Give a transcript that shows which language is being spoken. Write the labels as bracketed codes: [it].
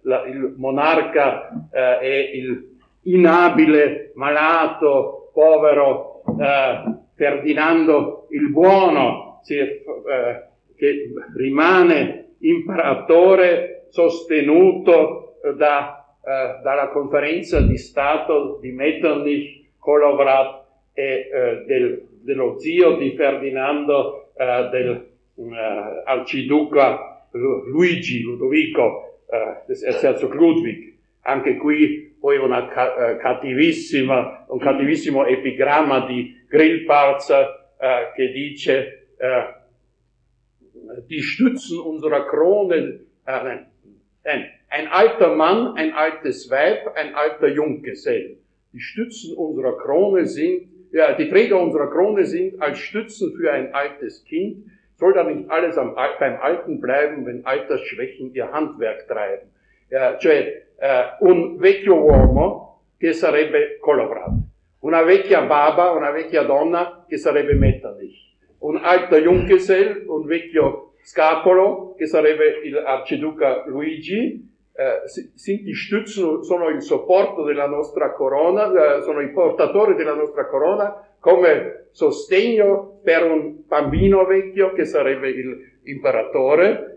[it] Il monarca è il inabile, malato, povero Ferdinando il Buono, che rimane imperatore sostenuto dalla conferenza di Stato di Metternich, Kolovrat dello zio di Ferdinando, arciduca Ludovico, Erzherzog Ludwig. Anche qui poi un cattivissimo epigramma di Grillparz che dice: [de] Die Stützen unserer Kronen, ein alter Mann, ein altes Weib, ein alter Junggesell. Die Stützen unserer Krone sind, ja, die Träger unserer Krone sind als Stützen für ein altes Kind. Soll da nicht alles beim Alten bleiben, wenn Altersschwächen ihr Handwerk treiben? [it] Ja, cioè, un vecchio uomo che sarebbe Kolovrat. Una vecchia Baba, una vecchia Donna che sarebbe Metternich. Un [de] alter Junggesell, [it] un vecchio Scapolo, che sarebbe il Arciduca Luigi, [de] sind die Stützen, [it] sono il supporto della nostra corona, sono i portatori della nostra corona, come sostegno per un bambino vecchio, che sarebbe l'imperatore.